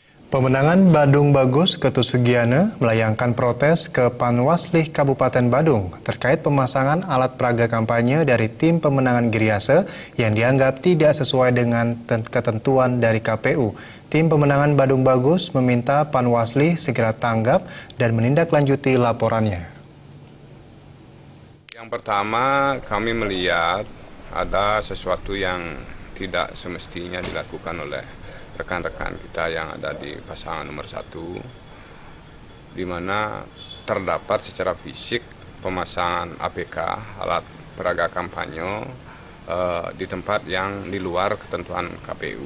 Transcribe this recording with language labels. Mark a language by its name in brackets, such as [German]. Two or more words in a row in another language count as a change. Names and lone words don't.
[Indonesian] Pemenangan Badung Bagus Ketut Sugiana melayangkan protes ke Panwaslih Kabupaten Badung terkait pemasangan alat peraga kampanye dari tim pemenangan Giriase yang dianggap tidak sesuai dengan ketentuan dari KPU. Tim pemenangan Badung Bagus meminta Panwaslih segera tanggap dan menindaklanjuti laporannya. Yang pertama, kami melihat ada sesuatu yang tidak semestinya dilakukan oleh rekan-rekan kita yang ada di pasangan nomor 1, di mana terdapat secara fisik pemasangan APK, alat peraga kampanye, di tempat yang di luar ketentuan KPU.